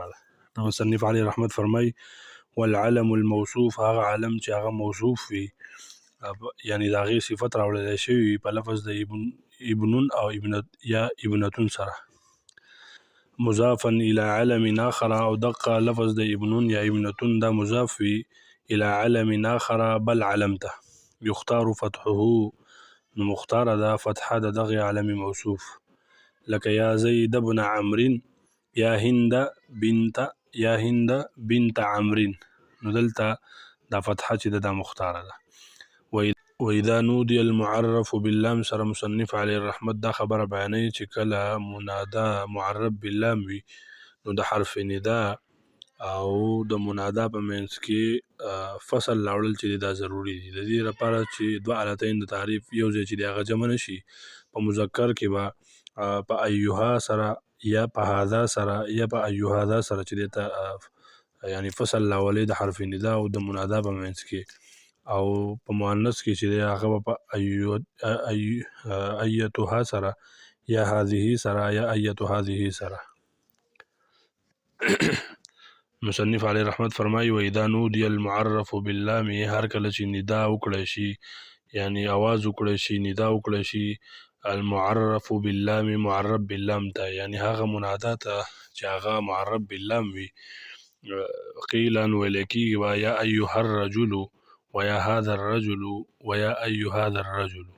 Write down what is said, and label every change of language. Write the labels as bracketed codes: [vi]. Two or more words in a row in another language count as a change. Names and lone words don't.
[ps] ده نو مصنف علی رحمت فرمای [ar] والعلم الموصوف [ps] هغه علم چې هغه موصوف وي یعنی د هغې صفت راوړلی شوي په لفظ د ابنون او یا ابنتون سره [ar] مضافا الى علم آخر [ps] او دقه لفظ د ابنون یا ابنتون دا مضاف وي [ar] الى علم آخر [ps] بل علمته [ar] يختار فتحه [ps] نو مختاره ده فتحه د دغه علم موصوف لکه یا زید بن عمرو یا هند بنت عمرو نو دلته دا فتحه چې دا مختاره ده [ar] واذا نودي المعرف باللام [ps] سره مصنف علی الرحمت دا خبره بیانوي چې کله منادا [ar] معرف باللام [ps] وي نو د حرف ندا او د منادا په منځ کې فصل راوړل چې دا ضروری دي د دې لپاره چې دوه حالتین د تعریف یو ځای چې هغه جمع نشي په مذکر کې به په ایها سره یا په هذا سره یا په ایها سره چې د یعنی فصل راولې د حرف ندا او د منادا په منځ کې او په مؤنث کې چې هغه په ایتها سره یا هذه سره یا [ar] ایت هذه [ps] سره مصنف علی رحمت فرمایي [ar] و اذا نودي المعرف باللام [ps] هر کله چې ندا وکړی شي یعنی आवाज وکړی شي ندا وکړی شي [ar] المعرف باللام معرف باللام [ps] ته یعنی هغه منادا ته چې هغه [ar] معرف باللام [ps] وي قیلا ولیکي [ar] و یا ایها الرجل ويا هذا الرجل ويا أي هذا الرجل